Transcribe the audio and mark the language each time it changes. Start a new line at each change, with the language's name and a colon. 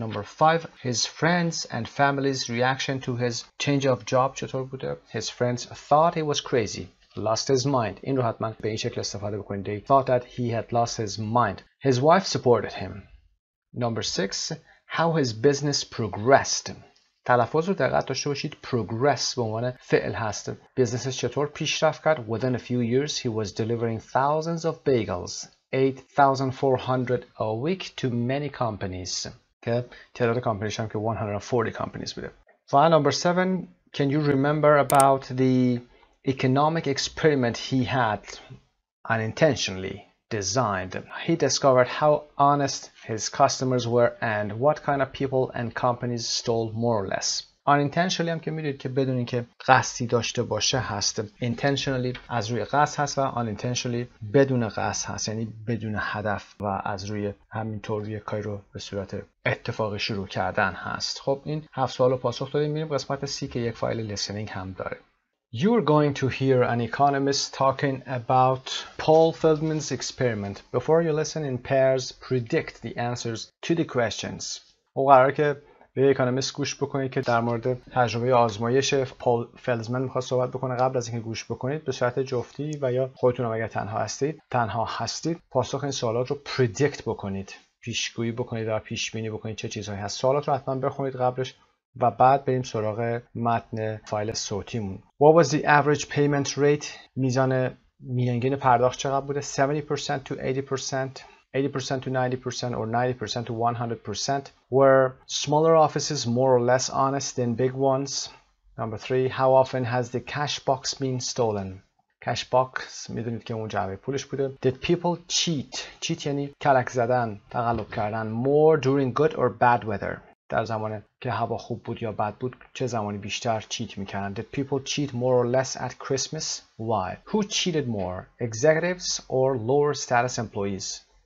English: Number 5. His friends and family's reaction to his change of job
Persian: چطور بوده؟
English: His friends thought he was crazy, lost his mind.
Persian: این رو حتما به این شکل استفاده بکنید.
English: They thought that he had lost his mind. His wife supported him. Number 6. How his business progressed.
Persian: تلفظ رو دقت داشته باشید. progress به عنوان فعل هست. بیزنسش چطور پیشرفت کرد؟
English: Within a few years he was delivering thousands of bagels, 8,400 a week to many companies.
Persian: که تعداد کامپانیش هم که 140 companies بوده.
English: File number 7. Can you remember about the economic experiment he had unintentionally designed? He discovered how honest his customers were and what kind of people and companies stole more or less.
Persian: unintentionally هم که میدونید که بدون اینکه قصدی داشته باشه هست. intentionally از روی قصد هست و unintentionally بدون قصد هست، یعنی بدون هدف و از روی همینطور یک کاری رو به صورت اتفاقی شروع کردن هست. خب این 7 سوال رو پاسخ دادیم. میریم قسمت C که یک فایل listening هم داره.
English: You're going to hear an economist talking about Paul Feldman's experiment. Before you listen in pairs, predict the answers to the questions.
Persian: او قراره که به اکونومیست گوش بکنید که در مورد تجربه آزمایش پال فلزمن میخواد صحبت بکنه. قبل از اینکه گوش بکنید به صورت جفتی و یا خودتون اگر تنها هستید پاسخ این سوالات رو پردیکت بکنید، پیشگویی بکنید و پیش بینی بکنید چه چیزهایی هست. سوالات رو حتما بخونید قبلش و بعد بریم سراغ متن فایل صوتیمون.
English: What was the average payment rate?
Persian: میزان میانگین پرداخت چقدر بوده؟ 70% to 80%, 80% to 90%, or 90% to 100%.
English: Were smaller offices more or less honest than big ones? Number 3. How often has the cash box been stolen?
Persian: Cash box میدونید که اون جعبه پولش بوده.
English: Did people cheat
Persian: یعنی کلک زدن، تقلب کردن.
English: More during good or bad weather.
Persian: در زمانی که هوا خوب بود یا بد بود چه زمانی بیشتر چیت میکردن؟
English: Did people cheat more or less at Christmas? Why? Who cheated more? Executives or lower status employees?